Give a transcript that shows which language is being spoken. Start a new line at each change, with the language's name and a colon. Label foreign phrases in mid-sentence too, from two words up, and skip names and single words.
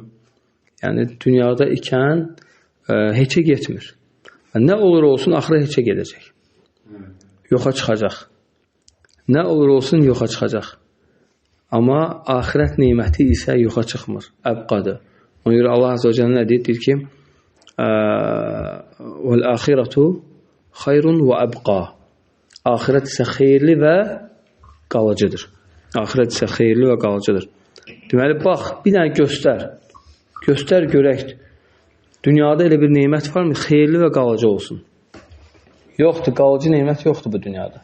Azerbaijani: Yəni, dünyada ikən heçə getmir. Nə olur olsun, axıra heçə gedəcək. Yoxa çıxacaq. Nə olur olsun, yoxa çıxacaq. Amma axirət neməti isə yoxa çıxmır. Əbqadır. Ona görə Allah
Arabic: عز وجل
Azerbaijani: nə deyir? Deyir ki,
Arabic: وَالْآخِرَةُ خَيْرٌ وَأَبْقَى.
Azerbaijani: Axirət isə xeyirli və qalıcıdır. Axirət isə xeyirli və qalıcıdır. Deməli, bax, bir dənə göstər. Göstər görək. Dünyada elə bir nemət varmı? Xeyirli və qalıcı olsun. Yoxdur, qalıcı nemət yoxdur bu dünyada.